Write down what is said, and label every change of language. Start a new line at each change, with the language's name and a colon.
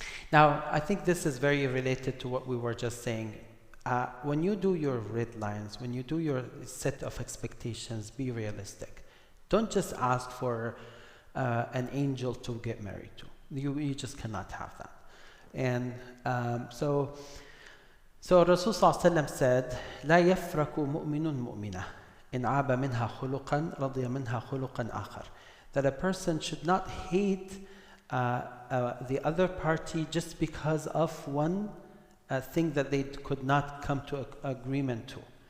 English: Now, I think this is very related to what we were just saying. When you do your red lines, when you do your set of expectations, be realistic. Don't just ask for an angel to get married to. You just cannot have that. And so Rasul Sallallahu Alaihi Wasallam said,
Arabic: لا يفرق مؤمن مؤمنة إن عاب منها خلقا رضي منها خلقا آخر.
English: That a person should not hate the other party just because of one thing that they could not come to agreement to.